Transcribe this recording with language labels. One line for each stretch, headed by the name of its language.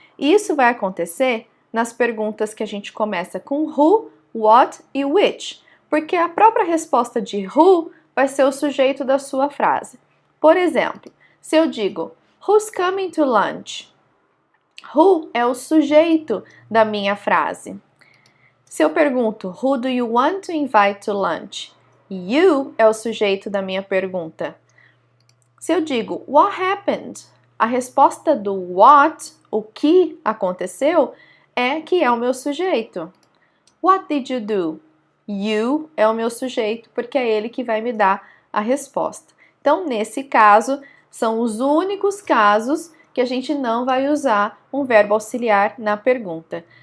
Portuguese: E isso vai acontecer nas perguntas que a gente começa com who, what e which, porque a própria resposta de who vai ser o sujeito da sua frase. Por exemplo, se eu digo
English: who's coming to lunch?
Portuguese: Who é o sujeito da minha frase. Se eu pergunto
English: who do you want to invite to lunch?
Portuguese: You é o sujeito da minha pergunta. Se eu digo
English: what happened?
Portuguese: A resposta do what, o que aconteceu, que é o meu sujeito.
English: What did you do?
Portuguese: You é o meu sujeito porque é ele que vai me dar a resposta. Então, nesse caso, são os únicos casos que a gente não vai usar um verbo auxiliar na pergunta.